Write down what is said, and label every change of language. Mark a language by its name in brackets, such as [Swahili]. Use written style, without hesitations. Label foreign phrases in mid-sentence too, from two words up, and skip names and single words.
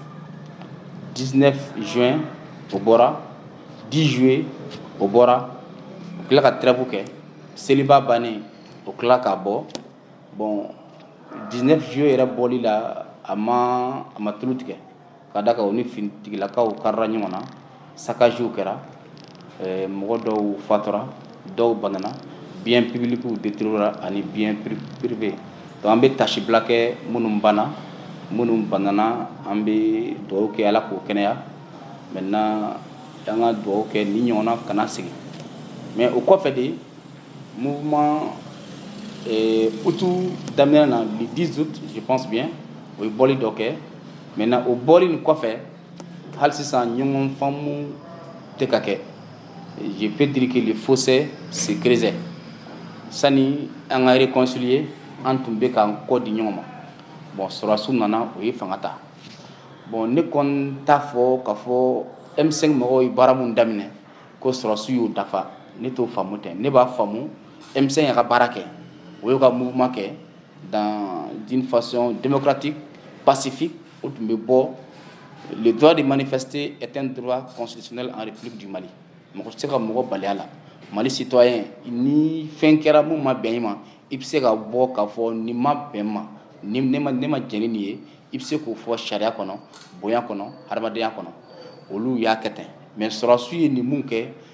[Bambara] 19 juin o bɔra 10 juillet o bɔra o tila ka trêve kɛ seliba bannen o tila k'a bɔ bon 19 juillet yɛrɛ bɔli la a ma tulu tigɛ ka da kan o ni finitigilakaw karila ɲɔgɔn na saccagew kɛra mɔgɔ dɔw fatura dɔw banana [French] bien publics détruira [Bambara] ani [French] bien privé [Bambara] donc an bɛ tasibila kɛ minnu banana an bɛ dugawu kɛ ala k'o kɛnɛya maintenant an ka dugawu kɛ ni ɲɔgɔnna kana sigi mais o kɔfɛ de mouvement utu daminɛ na [French] le 10 août je pense bien [Bambara] o ye bɔli dɔ kɛ maintenant o bɔli nin kɔfɛ hali sisan ɲɔgɔn faamu tɛ ka kɛ [French] je peux dire que le fossé se creusait [Bambara] sani an ka réconcilier an tun bɛ k'an kɔ di ɲɔgɔn ma bon sɔrɔdasiw nana o ye fanga ta bon ne kɔni t'a fɔ k'a fɔ M5 mɔgɔw ye baara min daminɛ ko sɔrɔdasiw y'o dafa ne t'o faamu tɛ ne b'a faamu M5 y'a ka baara kɛ o y'o ka mouvement kɛ [French] dans d'une façon démocratique pacifique [Bambara] o tun bɛ bɔ [French] le droit de manifester est un droit constitutionnel en République du Mali [Bambara] mɔgɔ tɛ se ka mɔgɔ bali a la Mali citoyen ni fɛn kɛra mun ma bɛn i ma i bɛ se ka bɔ k'a fɔ nin ma bɛn ma ne ma jɛn ni nin ye i bɛ se k'o fɔ sariya kɔnɔ bonya kɔnɔ hadamadenya kɔnɔ olu y'a kɛ ten mais sɔrɔdasiw ye nin mun kɛ